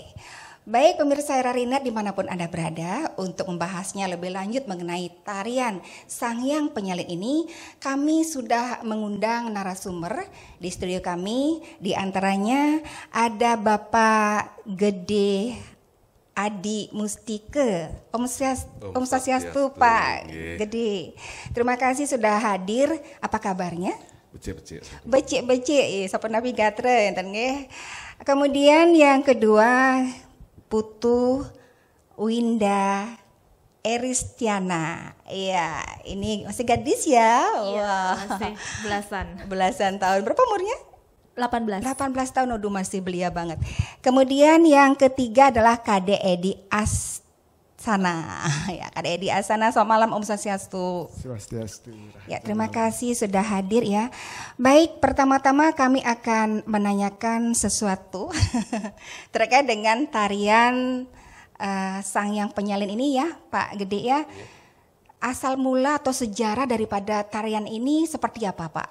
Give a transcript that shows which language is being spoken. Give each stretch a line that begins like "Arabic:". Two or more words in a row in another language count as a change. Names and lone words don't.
Indonesian: Baik pemirsa Rarinet dimanapun Anda berada, untuk membahasnya lebih lanjut mengenai tarian Sanghyang Penyalin ini, kami sudah mengundang narasumber di studio kami. Di antaranya ada Bapak Gede Adi Mustike, Om Swastiastu Pak Gede. Terima kasih sudah hadir. Apa kabarnya?
Balinese: Becik, sapa nabi gatre enten nggih.
Indonesian: Kemudian yang kedua Putu Winda Eristiana. Iya, ini masih gadis ya? Iya, wah. masih Belasan tahun. Berapa umurnya? 18 tahun, aduh masih belia banget. Kemudian yang ketiga adalah Kade Edi Asana. Ya, Kade Edi Asana, selamat malam Om Swastiastu. Swastiastu. Ya, terima kasih sudah hadir ya. Baik, pertama-tama kami akan menanyakan sesuatu terkait dengan tarian Sanghyang Penyalin ini ya, Pak Gede ya. Asal mula atau sejarah daripada tarian ini seperti apa, Pak?